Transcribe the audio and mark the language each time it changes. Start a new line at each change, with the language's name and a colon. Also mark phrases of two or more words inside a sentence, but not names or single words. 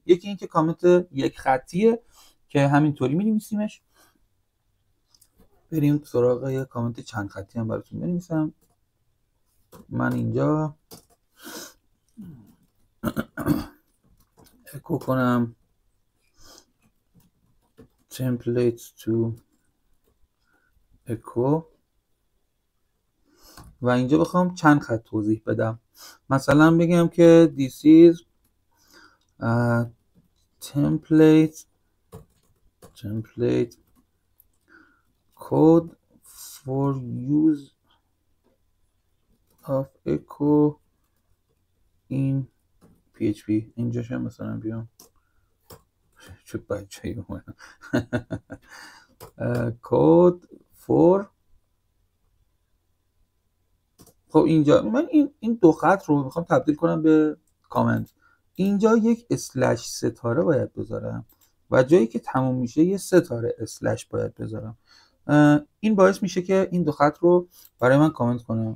Persian: یکی این که کامنت یک خطیه که همینطوری می‌نویسیمش. بریم سراغ یه کامنت چند خطی هم براتون بنویسم. من اینجا اکو کنم
English: template to echo
Persian: و اینجا بخوام چند خط توضیح بدم. مثلا بگم که
English: this is template code for use of echo in PHP.
Persian: اینجاش هم مثلا بیام چه بچه‌ای اومدم
English: code for.
Persian: خب اینجا من این دو خط رو میخوام تبدیل کنم به کامنت. اینجا یک اسلش ستاره باید بذارم و جایی که تموم میشه یه ستاره اسلش باید بذارم. این باعث میشه که این دو خط رو برای من کامنت کنم.